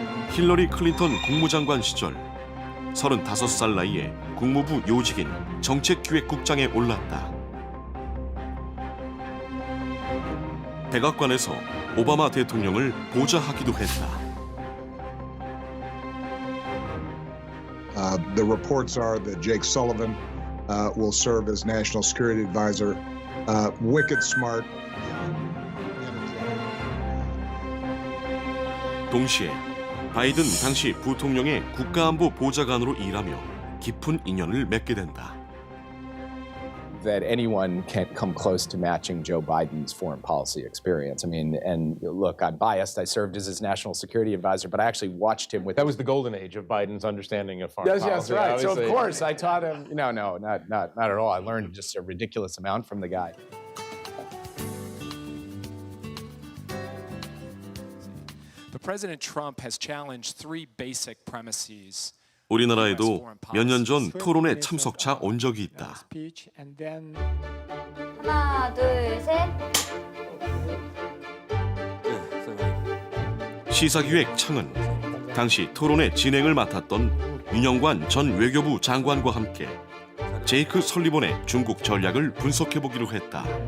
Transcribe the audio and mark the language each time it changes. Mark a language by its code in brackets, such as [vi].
[ko] 힐러리 클린턴 국무장관 시절 35살 나이에 국무부 요직인 정책기획국장에 올랐다. 백악관에서 오바마 대통령을 보좌하기도 했다. [en] The reports are that Jake Sullivan will serve as National Security Advisor. Wicked smart. [ko] 동시에 바이든 당시 부통령의 국가안보 보좌관으로 일하며 깊은 인연을 맺게 된다. [en] that anyone can't come close to matching Joe Biden's foreign policy experience. I mean, and look, I'm biased. I served as his national security advisor, but I actually watched him with. That was the golden age of Biden's understanding of foreign policy. Yes, right. So of obviously. course I taught him. No, not at all. I learned just a ridiculous amount from the guy. But President Trump has challenged three basic premises. [ko] 우리나라에도 몇 년 전 토론회 참석차 온 적이 있다. 하나, 둘, 셋. 시사기획 창은 당시 토론회 진행을 맡았던 윤영관 전 외교부 장관과 함께 제이크 설리번의 중국 전략을 분석해보기로 했다.